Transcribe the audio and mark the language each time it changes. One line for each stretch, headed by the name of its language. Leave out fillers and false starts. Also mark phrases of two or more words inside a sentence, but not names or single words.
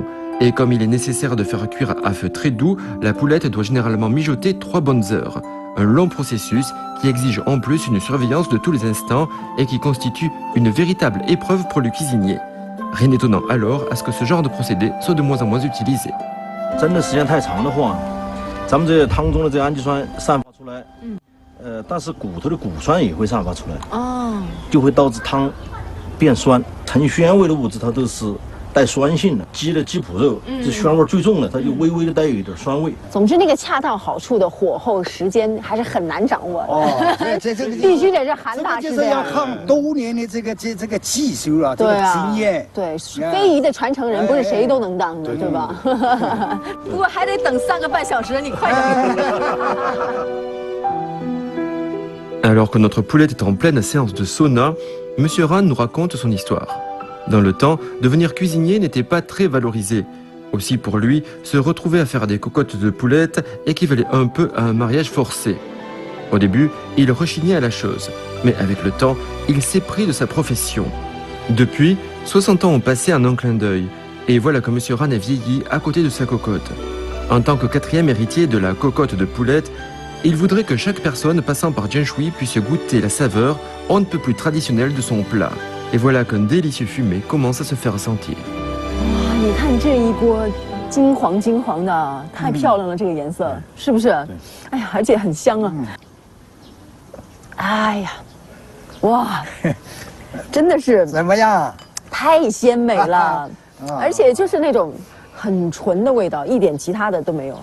French: Et comme il est nécessaire de faire cuire à feu très doux, la poulette doit généralement mijoter 3 bonnes heures. Un long processus qui exige en plus une surveillance de tous les instants et qui constitue une véritable épreuve pour le cuisinier. Rien d'étonnant alors à ce que ce genre de procédé soit de moins en moins utilisé.
Chinese: 蒸的时间太长的话，咱们这汤中的这氨基酸散发出来，但是骨头的骨酸也会散发出来，就会导致汤变酸。成鲜味的物质它都是带酸性的，鸡的鸡脯肉这酸味最重的，它就微微的带有一点酸味。总之，那个恰到好处的火候时间还是很难掌握的。哦，这必须得是韩大师这就是要看多年的这个技术啊，这个经验。对，非遗的传承人不是谁都能当的，对吧？不过还得等3个半小时，你快点。
French: Alors que notre poulette est en pleine séance de sauna, Monsieur Ran nous raconte son histoire. Dans le temps, devenir cuisinier n'était pas très valorisé. Aussi pour lui, se retrouver à faire des cocottes de poulettes équivalait un peu à un mariage forcé. Au début, il rechignait à la chose, mais avec le temps, il s'est pris de sa profession. Depuis, 60 ans ont passé en un clin d'œil, et voilà que M. Ran a vieilli à côté de sa cocotte. En tant que 4e héritier de la cocotte de poulette, il voudrait que chaque personne passant par Jianshui puisse goûter la saveur on ne peut plus traditionnelle de son plat. Et voilà qu'un délicieux fumet commence à se faire sentir.
Chinese: 哇，你看这一锅金黄金黄的，太漂亮了，这个颜色是不是？哎呀，而且很香啊！哎呀，哇，真的是怎么样？太鲜美了，而且就是那种很纯的味道，一点其他的都没有。